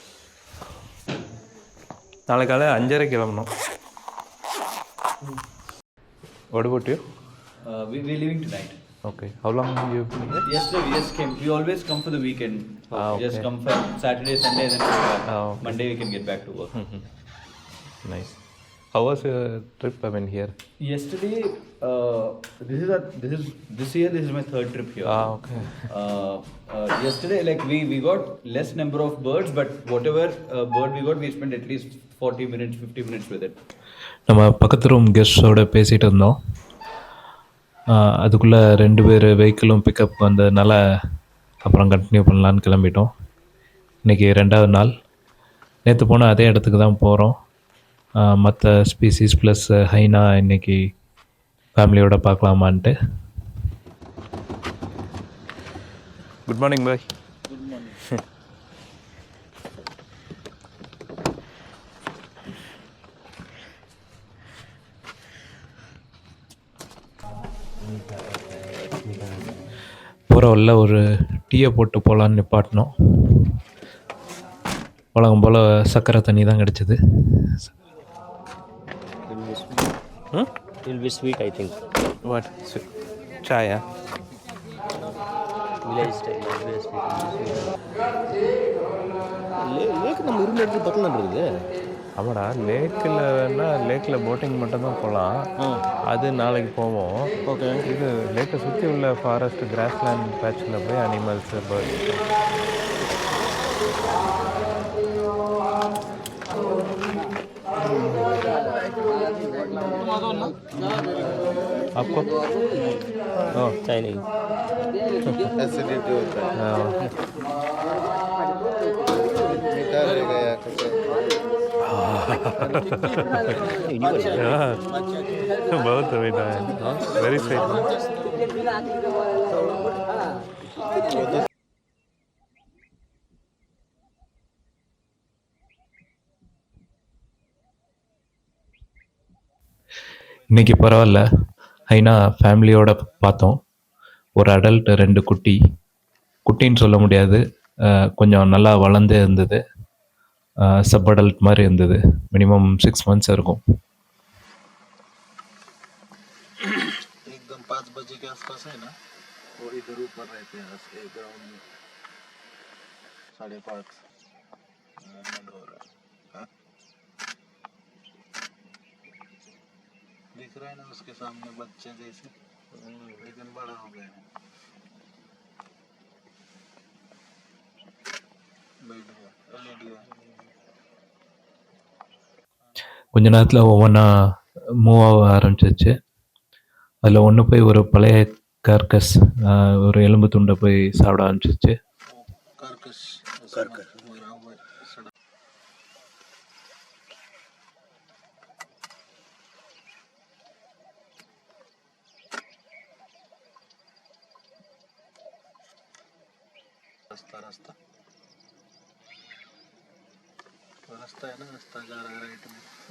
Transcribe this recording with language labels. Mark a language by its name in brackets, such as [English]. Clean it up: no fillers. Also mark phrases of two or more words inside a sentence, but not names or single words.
[Tamil] நாளை காலையில் 5:30 கிளம்பணும். [English] What about you? We're leaving tonight. Okay. How long have you been here? Yesterday we just came. We always come for the weekend. Just okay. come for Saturday, Sunday, then come back. Okay. Monday we can get back to work. Nice. How was your trip? I mean, here. Yesterday, this year this is my third trip here. Okay. Yesterday, like we got less number of birds, but whatever bird we got, we spent at least 40 minutes, 50 minutes with it. [Tamil] நம்ம பக்கத்து [English] room guest [Tamil] பேசிகிட்டு இருந்தோம். அதுக்குள்ளே 2 பேர் [English] vehicle pickup [Tamil] வந்ததுனால அப்புறம் கண்டினியூ பண்ணலான்னு கிளம்பிட்டோம். இன்றைக்கி 2வது நாள். நேற்று போன அதே இடத்துக்கு தான் போகிறோம். மற்ற [English] species plus hyena [Tamil] இன்றைக்கி ஃபேமிலியோடு பார்க்கலாமான்ட்டு. [English] good morning bhai. Good morning. [Tamil] போகிற வழியில் ஒரு டீயை போட்டு போகலான்னு நிப்பாட்டினோம். வழக்கம் போல் சர்க்கரை தண்ணி தான் கிடச்சிது. [English] It will be sweet, I think. What? Chaya? Village style, village style. [Tamil] லேக் நம்ம இருந்த இடத்துல பக்கம் தான் இருக்குது. ஆமாடா, லேக்கில் வேணால் லேக்கில் போட்டிங் மட்டும்தான் போகலாம். அது நாளைக்கு போவோம். ஓகே. இது லேக்கை சுற்றி உள்ள [English] forest grassland patch [Tamil] போய் [English] animals birds. [Hindi] आपको? [English] Chinese. [Hindi] एसिडिटी होता है मीठा रहेगा या कुछ बहुत मीठा है. [English] very sweet. [Tamil] இன்றைக்கி பரவாயில்ல, ஹைனா ஃபேமிலியோடு பார்த்தோம். ஒரு அடல்ட் 2 குட்டி. குட்டின்னு சொல்ல முடியாது, கொஞ்சம் நல்லா வளர்ந்தே இருந்தது. [English] sub adult [Tamil] மாதிரி இருந்தது. [English] minimum 6 months [Tamil] இருக்கும். [Hindi] एकदम 5 बजे के आसपास है ना, वो इधर ऊपर रहते हैं एक ग्राउंड में 5:30 हो रहा है. हाँ? दिख रहा है ना उसके सामने बच्चे जैसे, लेकिन बड़ा हो गए हैं. बैठ गया LED है. [Tamil] கொஞ்ச நேரத்தில் ஒவ்வொன்றா மூவ் ஆக ஆரம்பிச்சிச்சு. அதில் ஒன்று போய் ஒரு பழைய கார்கஸ், ஒரு எலும்பு துண்டை போய் சாப்பிட ஆரம்பிச்சிச்சு. [Hindi] कर्कश मरा हुआ है, सड़ा. रास्ता है ना, रास्ता जा रहा है राइट में.